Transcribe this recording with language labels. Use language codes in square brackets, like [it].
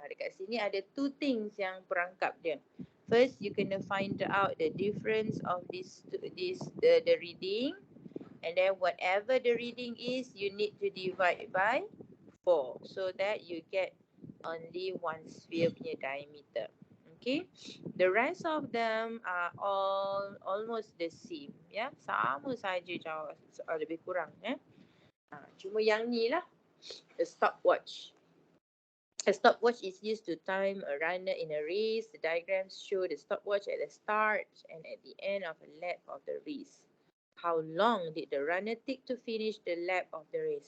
[ms] Dekat sini ada [en] two things [ms] yang perangkap dia. [en] First, you kena find out the difference of the reading, and then whatever the reading is, you need to divide by 4 so that you get only one sphere punya diameter. Okay, the rest of them are all almost the same. [ms] Sama saja jawab, lebih kurang. Cuma yang ni lah, [en] the stopwatch. A stopwatch is used to time a runner in a race. The diagrams show the stopwatch at the start and at the end of a lap of the race. How long did the runner take to finish the lap of the race?